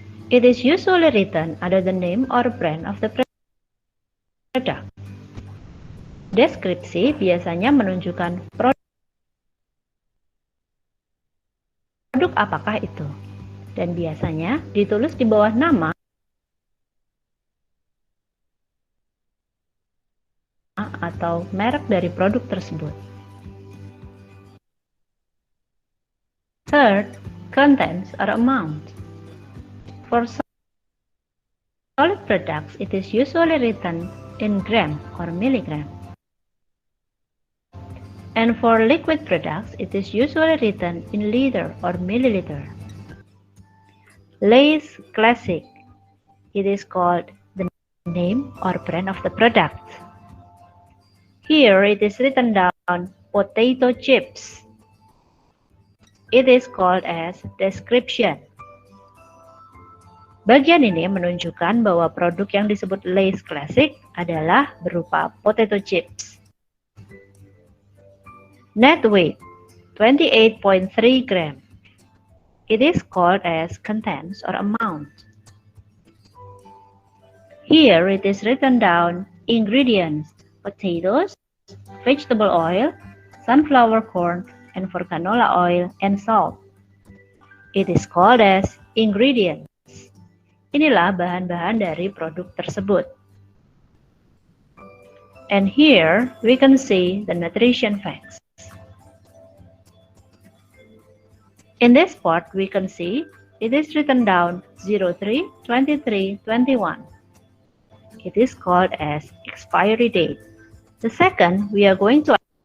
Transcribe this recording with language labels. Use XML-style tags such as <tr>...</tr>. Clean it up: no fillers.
<en>It is usually written under the name or brand of the product.</en> <id>Deskripsi biasanya menunjukkan produk apakah itu, dan biasanya ditulis di bawah nama atau merek dari produk tersebut.</id> <en>Third, contents or amount. For solid products, it is usually written in gram or milligram. And for liquid products, it is usually written in liter or milliliter. Lay's Classic. It is called the name or brand of the product. Here it is written down potato chips. It is called as description.</en> <id>Bagian ini menunjukkan bahwa produk yang disebut Lay's Classic adalah berupa potato chips.</id> <en>Net weight 28.3 gram. It is called as contents or amount. Here it is written down ingredients: potatoes, vegetable oil, sunflower corn, and for canola oil and salt. It is called as ingredients.</en> <id>Inilah bahan-bahan dari produk tersebut.</id> <en>And here we can see the nutrition facts. In this part we can see it is written down 03, 23, 21. It is called as expiry date. The second we are going to</en>